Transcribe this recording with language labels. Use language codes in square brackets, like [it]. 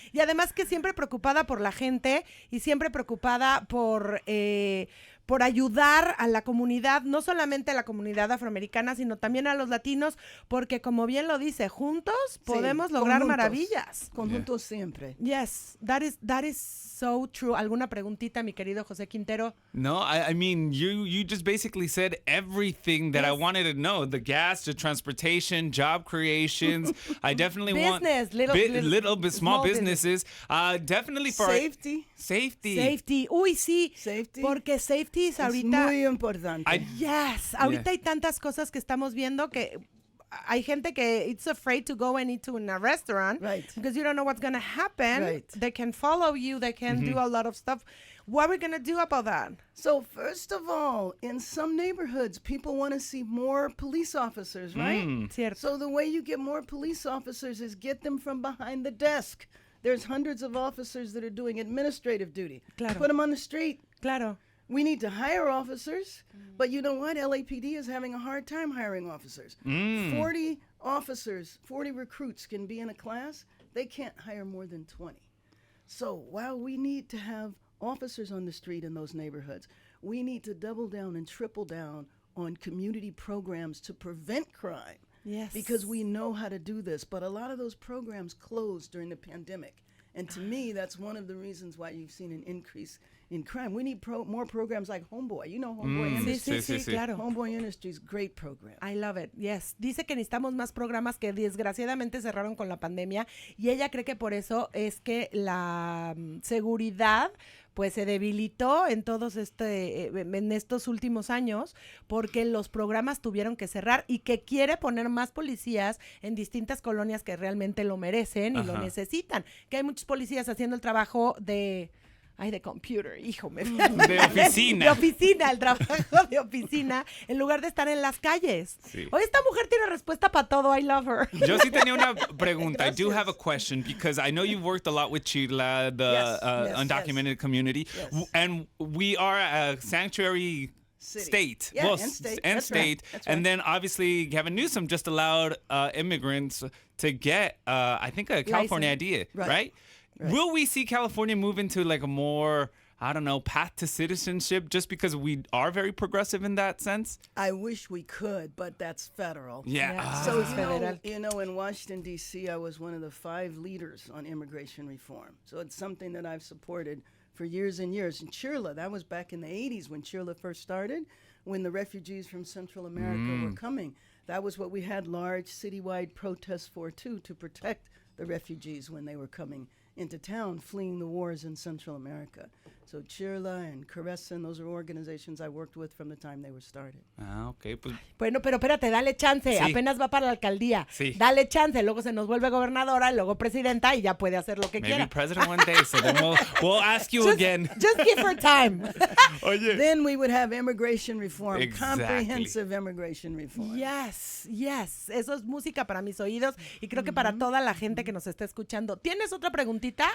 [es] Y además que siempre preocupada por la gente y siempre preocupada por ayudar a la comunidad, no solamente a la comunidad afroamericana, sino también a los latinos, porque como bien lo dice, juntos podemos lograr conjuntos. maravillas. Conjuntos siempre. [en] Yes, that is so true. [es] ¿Alguna preguntita, mi querido José Quintero? [en] No, I mean, you just basically said everything that I wanted to know. The gas, the transportation, job creations. I definitely want small businesses. Definitely for Safety. [es] Safety. Uy, sí. [en] Safety. [es] Porque safety es ahorita... Es muy importante. [en] Yes. [es] Ahorita hay tantas cosas que estamos viendo que... Hay gente que [en] it's afraid to go and eat in a restaurant because you don't know what's going to happen. Right. They can follow you. They can do a lot of stuff. What are we going to do about that? So first of all, in some neighborhoods, people want to see more police officers, right? [es] Cierto. [en] So the way you get more police officers is get them from behind the desk. There's hundreds of officers that are doing administrative duty. [es] Claro. [en] Put them on the street. [es] Claro. [en] We need to hire officers, but you know what? LAPD is having a hard time hiring officers. 40 officers, 40 recruits can be in a class. They can't hire more than 20. So while we need to have officers on the street in those neighborhoods, we need to double down and triple down on community programs to prevent crime. Yes. Because we know how to do this. But a lot of those programs closed during the pandemic. And to me, that's one of the reasons why you've seen an increase in crime. We need more programs like Homeboy. You know Homeboy Industries. [es] Sí, claro. [en] Homeboy Industries, great program. I love it, yes. [es] Dice que necesitamos más programas que desgraciadamente cerraron con la pandemia y ella cree que por eso es que la seguridad pues se debilitó en en estos últimos años porque los programas tuvieron que cerrar y que quiere poner más policías en distintas colonias que realmente lo merecen y lo necesitan. Que hay muchos policías haciendo el trabajo de computer, hijo. De oficina. De oficina, el trabajo de oficina, en lugar de estar en las calles. Sí. Hoy esta mujer tiene respuesta para todo. [en] I love her. [es] Yo sí tenía una pregunta. [en] I do have a question because I know you've worked a lot with Chila, the undocumented community, and we are a sanctuary state. Yeah, well, and state. And That's state. Right. That's and right. then obviously Gavin Newsom just allowed immigrants to get, I think, a California ID, right? Will we see California move into like a more, I don't know, path to citizenship just because we are very progressive in that sense? I wish we could, but that's federal. Yeah. So, you know, in Washington, D.C., I was one of the 5 leaders on immigration reform. So it's something that I've supported for years and years. And Chirla, that was back in the 80s when Chirla first started, when the refugees from Central America were coming. That was what we had large citywide protests for, too, to protect the refugees when they were coming into town, fleeing the wars in Central America. So Chirla and Caressa, those are organizations I worked with from the time they were started. [es] Ah, okay. Pues, bueno, pero espérate, dale chance. Sí. Apenas va para la alcaldía. Sí. Dale chance. Luego se nos vuelve gobernadora, luego presidenta y ya puede hacer lo que [en] maybe [es] quiera. [en] president one day, so then we'll ask you again. Just give her time. [es] Oye. [en] Then we would have immigration reform, Exactly. comprehensive immigration reform. Yes. [es] Eso es música para mis oídos y creo que para toda la gente que nos está escuchando. ¿Tienes otra preguntita?